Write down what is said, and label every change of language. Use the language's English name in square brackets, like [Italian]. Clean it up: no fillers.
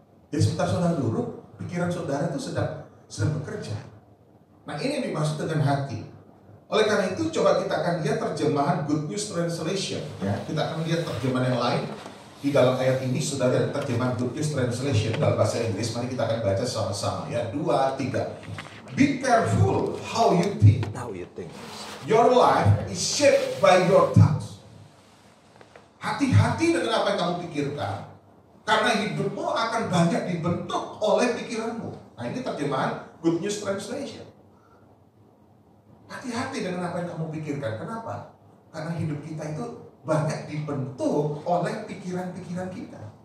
[Indonesian] Jadi sebentar saudara duduk, pikiran saudara itu sedang bekerja. Nah, ini yang dimaksud dengan hati. Oleh karena itu coba kita akan lihat terjemahan Good News Translation. Ya, kita akan lihat terjemahan yang lain di dalam ayat ini. Sudah ada terjemahan Good News Translation dalam bahasa Inggris. Mari kita akan baca sama-sama ya. 2, 3. [English] Be careful how you think. Your life is shaped by your thoughts. [Indonesian] Hati-hati dengan apa yang kamu pikirkan, karena hidupmu akan banyak dibentuk oleh pikiranmu. Nah, ini terjemahan Good News Translation. Hati-hati dengan apa yang kamu pikirkan. Kenapa? Karena hidup kita itu banyak dibentuk oleh pikiran-pikiran kita.